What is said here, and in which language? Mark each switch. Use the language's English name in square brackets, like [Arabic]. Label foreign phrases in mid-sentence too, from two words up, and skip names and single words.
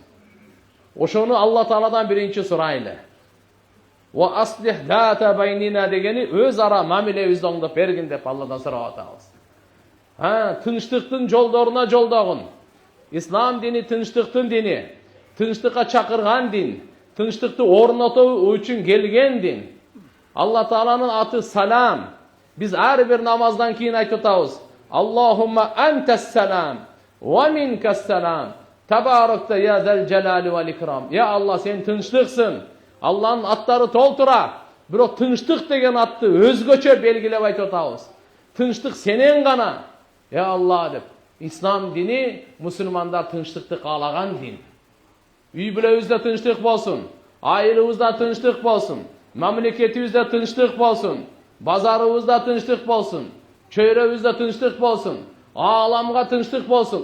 [Kyrgyz] Ошону Алла Тааладан биринчи сурайлы. [Arabic] وأصلح ذات بيننا [Kyrgyz] дегени өз ара мамилебизди оңдоп бергин деп Алладан сурап атабыз. Тынчтыктын жолдоруна жолдогун. Ислам дини тынчтыктын дини, тынчтыкка чакырган дин, тынчтыкты орнотуу үчүн келген дин. Алла Тааланын аты салам. Биз ар бир намаздан кийин айтып атабыз: [Arabic] اللهم أنت السلام ومنك السلام تباركت يا ذا الجلال والإكرام. [Kyrgyz] Я Алла, сен тынчтыксың. Алланын аттары толтура. Бирок тынчтык деген атты өзгөчө белгилеп айтып атабыз. Тынчтык сенен гана. Я Алла деп. Ислам дини мусулмандар тынчтыкты каалаган дин. Үй бүлөбүздө тынчтык болсун, айылыбызда тынчтык болсун, мамлекетибизде тынчтык болсун, базарыбызда тынчтык болсун, чөйрөбүздө тынчтык болсун, ааламга тынчтык болсун.